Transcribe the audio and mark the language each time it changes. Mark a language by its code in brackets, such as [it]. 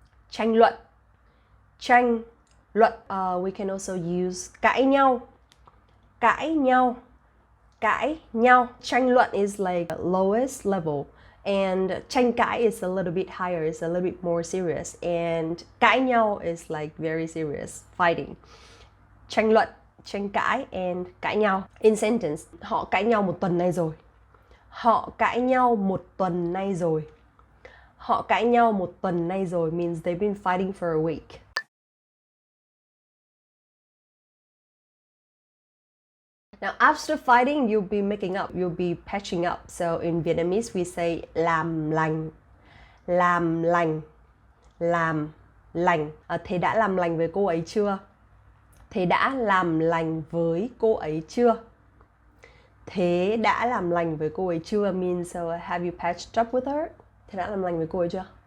[vi] Tranh luận. Tranh luận. [en] We can also use [vi] cãi nhau. Cãi nhau. Cãi nhau. Tranh luận [en] is like lowest level And tranh cãi is a little bit higher, it's a little bit more serious. And cãi nhau is like very serious, fighting. [vi] Tranh luận, tranh cãi and cãi nhau. [en] In sentence, [vi] họ cãi nhau một tuần nay rồi. Họ cãi nhau một tuần nay rồi. Họ cãi nhau một tuần nay rồi [en] means they've been fighting for a week. Now, after fighting, you'll be making up, you'll be patching up. So in Vietnamese, we say [vi] làm lành, làm lành, làm lành. Thế đã làm lành với cô ấy chưa? Thế đã làm lành với cô ấy chưa? Thế đã làm lành với cô ấy chưa [en] means have you patched up with her? [vi] Thế đã làm lành với cô ấy chưa?